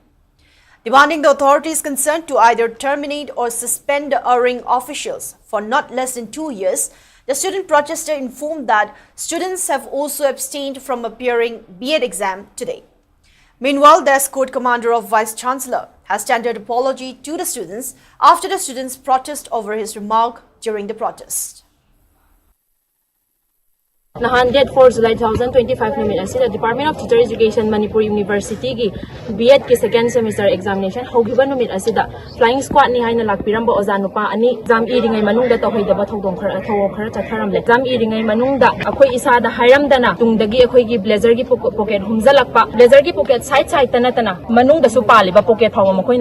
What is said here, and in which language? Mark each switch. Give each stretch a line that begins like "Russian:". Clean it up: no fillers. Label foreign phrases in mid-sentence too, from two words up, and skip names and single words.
English: Demanding the authorities concerned to either terminate or suspend the erring officials for not less than 2 years, the student protester informed that students have also abstained from appearing B.Ed exam today. Meanwhile, the escort commander of Vice Chancellor has tendered apology to the students after the students' protest over his remark during the protest.
Manipuri: Nahan date 4 July 2025 numit asida Department of Teacher Education Manipur University gi B.Ed ki
English: second semester examination
Manipuri: hogiba numit asida
English: flying squad
Manipuri: ni haina lakpiramba oza nupa ani exam iringai manungda tawhaidaba thodong khara chatharamle exam iringai manungda akhoi isada hairamdana tungdagi akhoi gi blazer gi pocket humzalakpa blazer gi
English: pocket side
Manipuri: tana manungda su paliba pocket phawa makoi na